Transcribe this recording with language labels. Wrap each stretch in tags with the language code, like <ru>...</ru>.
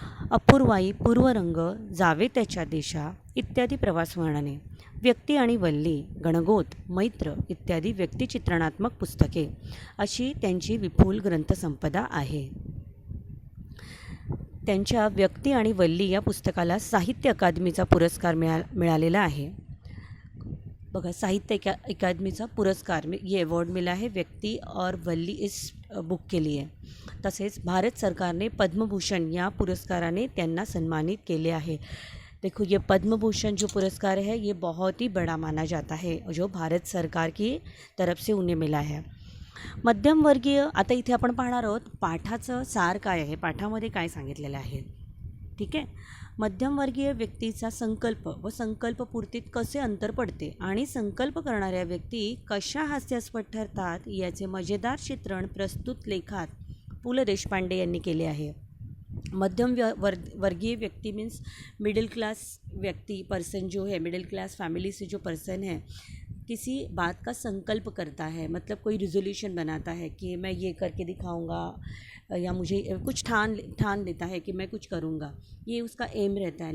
<mr>अपूर्वाई, पूर्वरंग, जावे त्याच्या देशा इत्यादी प्रवासवर्णने, व्यक्ती आणि वल्ली, गणगोत, मैत्र इत्यादी व्यक्तिचित्रणात्मक पुस्तके अशी त्यांची विपुल ग्रंथसंपदा आहे. त्यांच्या व्यक्ती आणि वल्ली या पुस्तकाला साहित्य अकादमीचा पुरस्कार मिळालेला आहे. बघा, साहित्य अकादमीचा पुरस्कार,</mr> <hi>ये अवॉर्ड मिला है व्यक्ति और वल्ली इस बुक के लिए.</hi> <mr>तसेच भारत सरकारने पद्मभूषण या पुरस्काराने त्यांना सन्मानित केले आहे.</mr> <hi>देखो, ये पद्मभूषण जो पुरस्कार है ये बहुत ही बड़ा माना जाता है, जो भारत सरकार की तरफ से उन्हें मिला है.</hi> <mr>मध्यमवर्गीय, आता इथे आपण पाहणार आहोत पाठाचं सार काय आहे, पाठामध्ये काय सांगितलेलं आहे. ठीक आहे. मध्यमवर्गीय व्यक्तीचा संकल्प व संकल्पपूर्तीत कसे अंतर पडते आणि संकल्प करणाऱ्या व्यक्ती कशा हास्यास्पद ठरतात याचे मजेदार चित्रण प्रस्तुत लेखात पु ल देशपांडे यांनी केले आहे.</mr> <hi>वर्गीय व्यक्ति मीन्स मिडिल क्लास व्यक्ति, पर्सन जो है, मिडिल क्लास फैमिली से जो पर्सन है, किसी बात का संकल्प करता है, मतलब कोई रिजोल्यूशन बनाता है कि मैं ये करके दिखाऊंगा, या मुझे कुछ ठान लेता है कि मैं कुछ करूंगा, ये उसका एम रहता है.</hi>